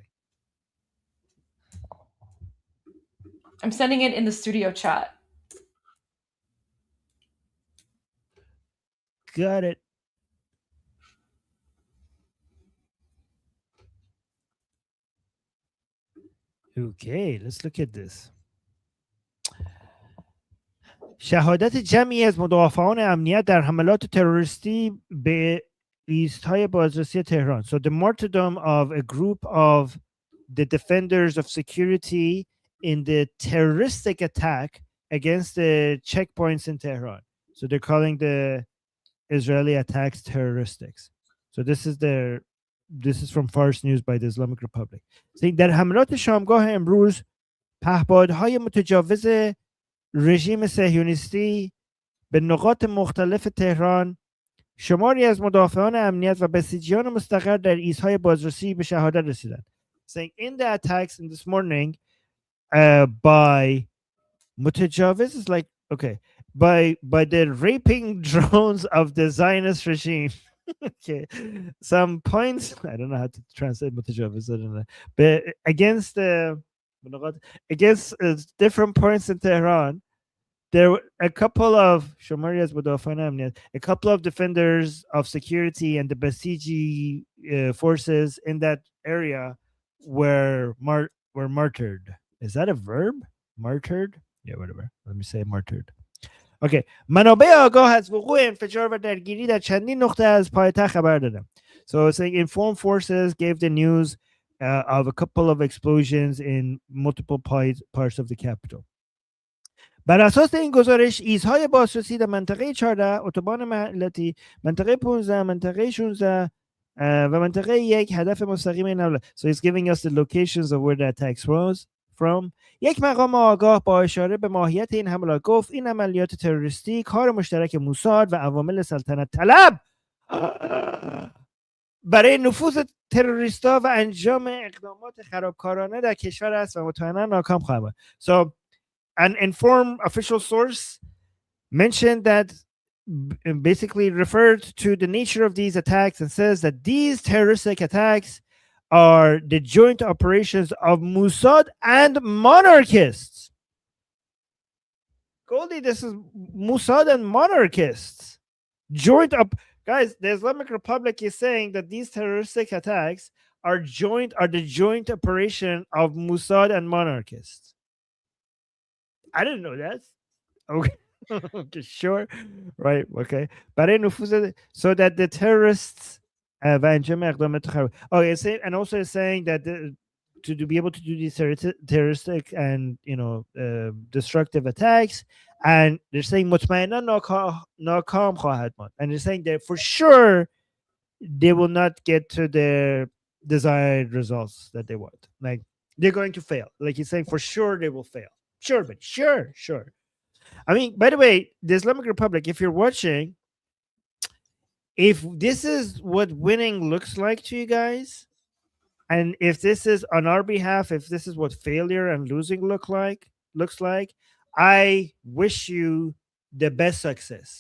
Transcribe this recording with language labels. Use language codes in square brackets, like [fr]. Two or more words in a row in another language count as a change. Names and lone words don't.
[en] I'm sending it in the studio chat. Got it. Okay, let's look at this. [fa] شهادت جمعی از مدافعان امنیت در حملات تروریستی به ایست‌های بازرسی تهران. [en] So the martyrdom of a group of the defenders of security in the terroristic attack against the checkpoints in Tehran. So they're calling the Israeli attacks terroristics. So this is from Fars News by the Islamic Republic. [fa] Saying در حملات شامگاه امروز پهپادهای متجاوز رژیم صهیونیستی به نقاط مختلف تهران شماری از مدافعان امنیت و بسیجیان مستقر در ایست‌های بازرسی به شهادت رسیدند. [en] Saying in the attacks in this morning by متجاوز is like okay by the raping drones of the Zionist regime. Okay, some points I don't know how to translate متجاوز. I don't know, but against different points in Tehran, there were a couple of defenders of security and the Basiji forces in that area were martyred. Is that a verb? Martyred? Yeah, whatever. Let me say martyred. Okay. [fa] منابع آگاه از وقوع انفجار و درگیری در چندین نقطه از پایتخت خبر دادم. [en] So it's saying informed forces gave the news of a couple of explosions in multiple parts of the capital. [fa] بر اساس این گزارش ایست‌های بازرسی در منطقه 14 اتوبان ملتی، منطقه 15 منطقه 16 و منطقه یک هدف مستقیم این حمله. [en] So it's giving us the locations of where the attacks was from. [fa] یک مقام آگاه با اشاره به ماهیت این حملات گفت این عملیات تروریستی کار مشترک موساد و عوامل سلطنت طلب برای نفوذ تروریستا و انجام اقدامات خرابکارانه در کشور است و مطمئنا ناکام خواهد بود. [en] So an informed official source mentioned that basically referred to the nature of these attacks and says that these terroristic attacks are the joint operations of Mossad and monarchists. Goldie, this is Mossad and monarchists. Joint up, guys. The Islamic Republic is saying that these terroristic attacks are the joint operation of Mossad and monarchists. I didn't know that. Okay. Okay, sure. Right. [fa] Okay. برای نفوذ [en] so that the terrorists [fa] و انجام اقدامات خراب. [en] Okay, and also it's saying that to be able to do these terroristic and destructive attacks, and they're saying [fa] مطمئنا ناکام خواهد ماند, [en] and they're saying that for sure they will not get to their desired results that they want. Like they're going to fail. Like he's saying for sure they will fail. Sure, but sure. I mean, by the way, the Islamic Republic, if you're watching, if this is what winning looks like to you guys, and if this is on our behalf, if this is what failure and losing looks like, I wish you the best success.